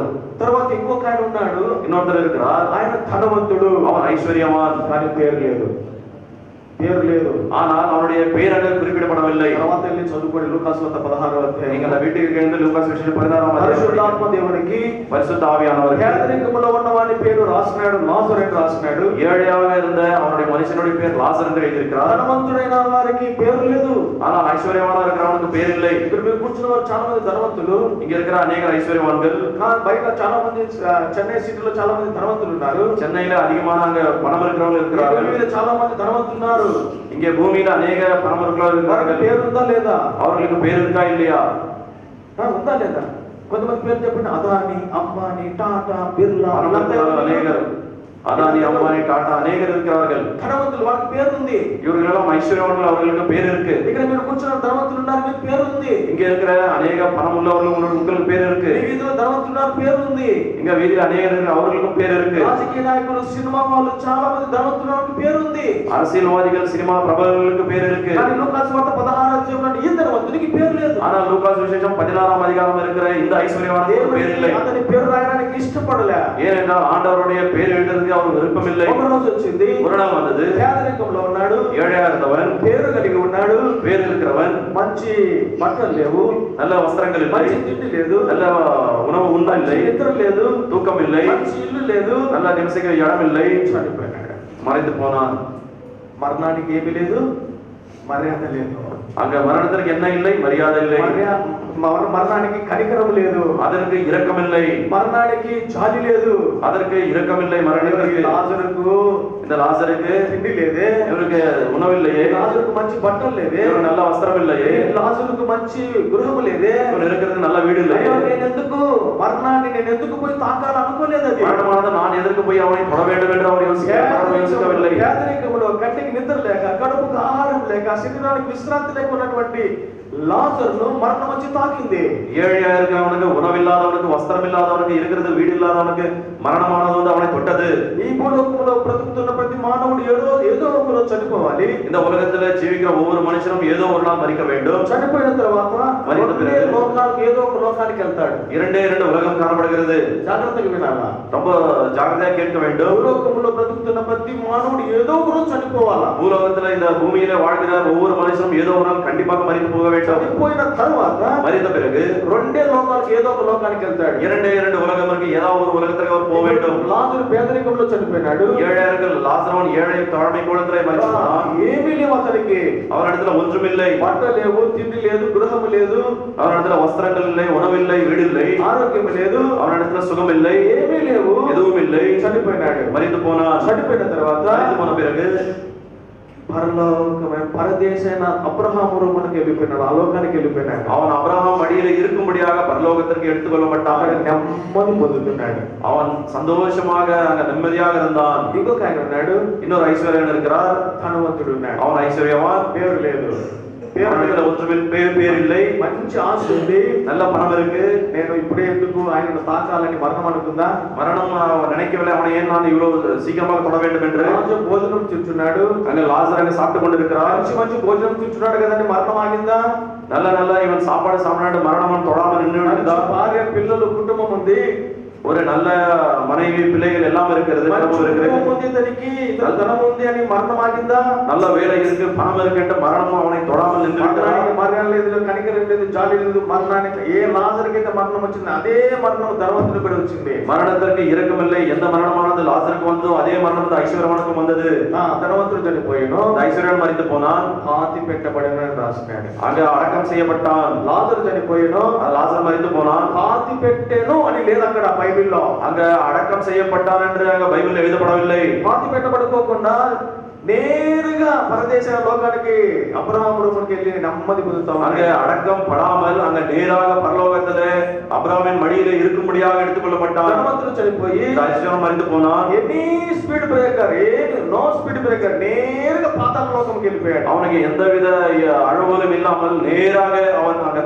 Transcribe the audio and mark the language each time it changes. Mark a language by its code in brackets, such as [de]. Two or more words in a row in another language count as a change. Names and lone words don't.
[te] తర్వాత ఇంకొక ఆయన ఉన్నాడు, [ta] இன்னொருத்தர் இருக்கிறார், [te] ఆయన ధనవంతుడు, [ta] அவன் ஐஸ்வர்யவான். [te] కానీ పేరు లేదు. [ta] ஆனால் அவனுடைய பேர் அங்கே குறிப்பிடப்படவில்லை. [te] తర్వాత వెళ్ళి చదువుకోండి, లూకాసు వార్త 16వ అధ్యాయం. [ta] நீங்கள் அந்த வீட்டுக்கு எழுந்து லூகாஸ் விசேஷம் 16ஆம் [te] పరిశుద్ధాత్మ దేవునికి [ta] பரிசுத்த ஆவியானவர் [te] పేదరికంలో ఉన్న వాడి పేరు రాసినాడు, లాజరు అని రాసినాడు. [ta] ஏழையாக இருந்த அவனுடைய மனுஷனுடைய பேர் லாசர் என்று எழுதியிருக்கிறார். [te] ధనవంతుడైన వారికి పేరు లేదు. [ta] ஆனால் ஐஸ்வர்யவானா இருக்கிறவனுக்கு பேர் இல்லை. [te] ఇక్కడ మీరు కూర్చున్న వారు చాలా మంది ధనవంతులు, [ta] இங்க இருக்கிற அநேக ஐஸ்வர்யவான்கள். [te] బయట చాలా మంది, చెన్నై సిటీలో చాలా మంది ధనవంతులు ఉన్నారు. [ta] சென்னையில அதிகமான அங்க பணம் இருக்கிறவங்க இருக்கிறார்கள். [te] భూమిలో చాలా మంది ధనవంతున్నారు. [ta] இங்கே பூமியில அநேக பணம் இருக்கிறவர்கள் இருக்கிறார்கள். [te] పేరు ఉందా లేదా? [ta] அவர்களுக்கு பேர் இருக்கா இல்லையா? [te] ఉందా లేదా? కొంతమంది పేరు చెప్పండి. అదాని, అంబానీ, టాటా, బిర్లా, [ta] அநேகர் அதானி, அம்பானி, டாடா அநேகர் இருக்கிறார்கள். [te] ధనవంతులు, వాళ్ళకి పేరు ఉంది. [ta] இவர்களெல்லாம் ஐஸ்வர்யவான்கள், அவர்களுக்கு பேர் இருக்கு. [te] ఇక్కడ మీరు కూర్చున్న ధనవంతులు ఉన్నారు, మీకు పేరు ఉంది. [ta] இங்க இருக்கிற அநேக பணம் உள்ளவர்கள் உங்களுக்கு பேர் இருக்கு. [te] ఈ వీధిలో ధనవంతులు ఉన్నారు, పేరు ఉంది. [ta] இங்க வீதியில் அநேகர் இருக்கு, அவர்களுக்கும் பேர் இருக்கு. [te] రాజకీయ నాయకులు, సినిమా వాళ్ళు, చాలా మంది ధనవంతులు, వాళ్ళకి పేరు ఉంది. [ta] அரசியல்வாதிகள், சினிமா பிரபலங்களுக்கு பேர் இருக்கு. [te] కానీ లూకాసు వార్త 16వ అధ్యాయంలో ఈ ధనవంతునికి పేరు లేదు. [ta] ஆனா லூகாஸ் விசேஷம் 16ஆம் அதிகாரம் இருக்கிற இந்த ஐஸ்வர்யவானுக்கு பேர் இல்லை. [te] అతని పేరు రాయడానికి ఇష్టపడలే. [ta] ஏனென்றால் ஆண்டவருடைய பேர் எழுதுறதுக்கு அவருக்கு விருப்பம் இல்லை. [te] ఒక రోజు వచ్చింది, [ta] ஒரு நாள் வந்தது. [te] పేదరికంలో ఉన్నాడు, [ta] ஏழையா இருந்தவன், [te] పేరు కలిగి ఉన్నాడు, [ta] பேர் இருக்கிறவன், [te] మంచి బట్టలు లేవు, [ta] நல்ல வஸ்திரங்கள் இல்லை, [te] మంచి తిండి లేదు, [ta] நல்ல உணவு உண்டா இல்லை, [te] నిద్ర లేదు, [ta] தூக்கம் இல்லை, [te] మంచి ఇల్లు లేదు, [ta] நல்ல நிவசிக்கிற இடம் இல்லை, [te] చనిపోయాడు. [ta] மறைந்து போனான். [te] మరణానికి ఏమీ లేదు, మర్యాద లేదు. [ta] அங்க மரணத்திற்கு என்ன இல்லை? மரியாதை இல்லை. [te] మరణానికి కనికరం లేదు, [ta] அதற்கு இரக்கம் இல்லை. [te] మరణానికి జాలి లేదు, [ta] அதற்கு இரக்கம் இல்லை. மரணத்திற்கு [te] లాజరుకు [ta] இந்த லாசருக்கு [te] తిండి లేదే, [ta] இவருக்கு உணவில்லையே, [te] లాజరుకు మంచి బట్టలు లేవే, [ta] இவருக்கு நல்ல வஸ்திரம் இல்லையே, [te] లాజరుకు మంచి గృహము లేదే, [ta] இவர் இருக்கிறதுக்கு நல்ல வீடு இல்லை. [te] నేనెందుకు మరణాన్ని నేనెందుకు పోయి తాకాలి అనుకోలేదు. అది [ta] மரணமானது நான் எதற்கு போய் அவனை தொட வேண்டும் என்று அவர் யோசிக்கவில்லை. [te] పేదరికంలో కంటికి నిద్ర లేక, కడుపుకు ఆహారం లేక, శరీరానికి విశ్రాంతి లేక ఉన్నటువంటి లాజరును మరణం వచ్చి తాకింది. [ta] ஏழையா இருக்கிறவனுக்கு, உணவில்லாதவனுக்கு, வஸ்திரம் இல்லாதவனுக்கு, இருக்கிறது வீடு இல்லாதவனுக்கு మరణమానదు வந்து அவனை தொட்டது. [te] ఈ భూలోకంలో బ్రతుకుతున్న ప్రతి మానవుడు ఏదో ఒక రోజు చనిపోవాలి. [ta] இந்த உலகத்துல ஜீவிக்கிற ஒவ்வொரு மனுஷனும் ஏதோ ஒரு நாள் மரிக்க வேண்டும். [te] చనిపోయిన తర్వాత రెండే లోకాలకు ఏదో ఒక లోకానికి వెళ్తాడు. [ta] இரண்டே இரண்டு உலகம் காணப்படுகிறது. [te] జాగ్రత్తగా వినాలా, [ta] ரொம்ப ஜாகிரதையா கேட்க வேண்டும். [te] భూలోకంలో బ్రతుకుతున్న ప్రతి మానవుడు ఏదో ఒక రోజు చనిపోవాలా. [ta] பூலோகத்துல இந்த பூமியில வாழ்கிற ஒவ்வொரு மனுஷனும் ஏதோ ஒரு நாள் கண்டிப்பாக மரித்து போக வேண்டும். [te] చనిపోయిన తర్వాత [ta] மரித்த பிறகு [te] రెండే లోకాలకు ఏదో ఒక లోకానికి వెళ్తాడు. [ta] இரண்டே இரண்டு உலகம் இருக்கு. ஏதாவது ஒரு உலகத்துக்கு அவர் போக வேண்டும். [te] లాజరు పేదరికంలో చనిపోయినాడు. [ta] ஏழையர்கள் லாசரவன் ஏழை தாழ்மை கோலத்திலே மரிச்சான். [te] ఏమీ లేవు అతనికి. [ta] அவனிடத்துல ஒன்றுமில்லை. [te] బట్ట లేవు, తిండి లేదు, గృహం లేదు, [ta] அவனிடத்துல வஸ்திரங்கள் இல்லை, உணவில்லை, வீடு இல்லை, [te] ఆరోగ్యం లేదు, [ta] அவனிடத்துல சுகம் இல்லை, [te] ఏమీ లేవు, [ta] எதுவும் இல்லை. [te] చనిపోయినాడు. [ta] மரித்து போனான். [te] చనిపోయిన తర్వాత [ta] மரித்து போன பிறகு [te] పరలోకమైన పరదేశైన అబ్రహాము రూమునకు వెళ్ళిపోయినాడు. ఆ లోకానికి వెళ్ళిపోయినాడు. [ta] அவன் அபிரகாம் மடியில இருக்கும்படியாக பரலோகத்திற்கு எடுத்துக்கொள்ளப்பட்டான். [te] నెమ్మది పొందుతున్నాడు. [ta] அவன் சந்தோஷமாக அங்க நிம்மதியாக இருந்தான். [te] ఇంకొక ఆయన ఉన్నాడు, [ta] இன்னொரு ஐஸ்வர்யன் இருக்கிறார். [te] ధనవంతుడు ఉన్నాడు. [ta] அவன் ஐஸ்வர்யவான். [te] పేరు లేదు, [ta] அவனிடத்துல ஒன்றுமில்லை, பேர் இல்லை, [te] మంచి ఆశ ఉంది, [ta] நல்ல பணம் இருக்கு. [te] నేను ఇప్పుడే ఎందుకు ఆయనను తాకాలని మరణం అనుకుందా. [ta] மரணம் அவன் நினைக்கவில்லை. அவனை ஏன் நான் இவ்வளவு சீக்கிரமாக தொட வேண்டும் என்று. [te] రాజు భోజనం తింటున్నాడు. [ta] அங்க லாசர் அங்க சாப்பிட்டு கொண்டிருக்கிறார். [te] మంచి భోజనం తింటున్నాడు కదండి, మరణం ఆగిందా. [ta] நல்ல இவன் சாப்பாடு சாப்பிட்டு மரணம் அவன் தொடாமல் நின்று [te] భార్య, పిల్లలు, కుటుంబం ఉంది, [ta] ஒரு நல்ல மனைவி, பிள்ளைகள் எல்லாம் இருக்கிறது, [te] ఇతనికి ధనం ఉంది అని మరణం ఆగిందా. [ta] நல்ல வேலை இருக்கு, பணம் இருக்கு, மரணம் அவனை தொடாமல் நின்று [te] మరణం లేదు, కనికరం లేదు, జాలి లేదు. మరణానికి ఏ లాజరుకైతే మరణం వచ్చింది అదే మరణం ధనవంతుడికి కూడా వచ్చింది. [ta] மரணத்திற்கு இரக்கமில்லை. எந்த மரணமானது லாசருக்கு வந்தோ அதே மரணம் ஐஸ்வர்யவானுக்கும் வந்தது. [te] ధనవంతుడు చనిపోయాను, [ta] ஐஸ்வர்யன் மரித்து போனான், [te] పాతి పెట్టబడిన రాసినాడు. [ta] அங்க அடக்கம் செய்யப்பட்டான். [te] లాజరు చనిపోయాను, [ta] லாசர் மரித்து போனான், [te] పాతి పెట్టాను అని లేదు అక్కడ బైబిల్లో. [ta] அங்க அடக்கம் செய்யப்பட்டான் என்று அங்க பைபிள் எழுதப்படவில்லை. [te] పాతి పెట్టబడుకోకుండా நேருగా పరదేశ లోకానికి అబ్రహాముడు మనకి వెళ్ళి నెమ్మది పొందుతాం. [ta] அங்க அடக்கம் படாமல் அங்க நேராக பரலோகத்துல அபிரகாமின் மடியில இருக்கும்படியாக எடுத்துக்கொள்ளப்பட்டான். [te] ధనవంతుడు చనిపోయి [ta] ஐஸ்வர்யன் மரித்து போனான். [en] any speed breaker, no speed breaker, [te] నేరుగా పాతాళ లోకంకి వెళ్ళిపోయాడు. [ta] அவனுக்கு எந்தவித அழுவலும் இல்லாமல் நேராக அவன்